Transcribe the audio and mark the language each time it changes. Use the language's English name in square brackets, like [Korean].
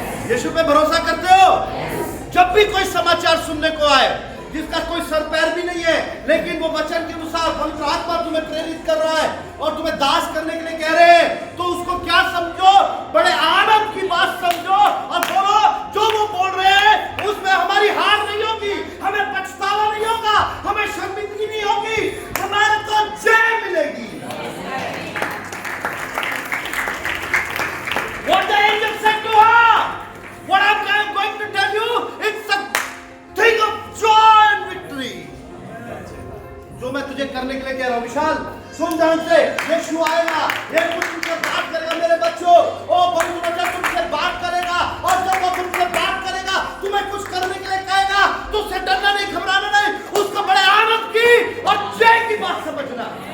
[Hindi] यीशु पे भरोसा करते हो? जब भी कोई समाचार सुनने को आए जिसका कोई सर पैर भी नहीं है, लेकिन वो वचन के अनुसार पवित्र आत्मा तुम्हें प्रेरित कर रहा है और तुम्हें दास करने के लिए कह रहे हैं, तो उसको क्या समझो? बड़े आनंद की बात समझो और बोलो, जो वो बोल रहे हैं उसमें हमारी हार नहीं होगी, हमें पछतावा नहीं होगा, हमें शर्मिंदगी नहीं होगी, हमारे तो जय मिलेगी। [English] What the angel said to her, what I'm going to tell you, it's a thing of joy and victory. [Hindi] जो मैं तुझे करने के लिए कह रहा हूँ, विशाल सुन ध्यान से। यीशु आएगा, यीशु तुमसे बात करेगा मेरे बच्चों। ओ पवित्र वचन तुमसे बात करेगा, और जब वो तुमसे बात करेगा, तुम्हें कुछ करने के लिए कहेगा, तो उससे डरना नहीं, घबराना नहीं, उसको बड़े आनंद की और जय की बात समझना।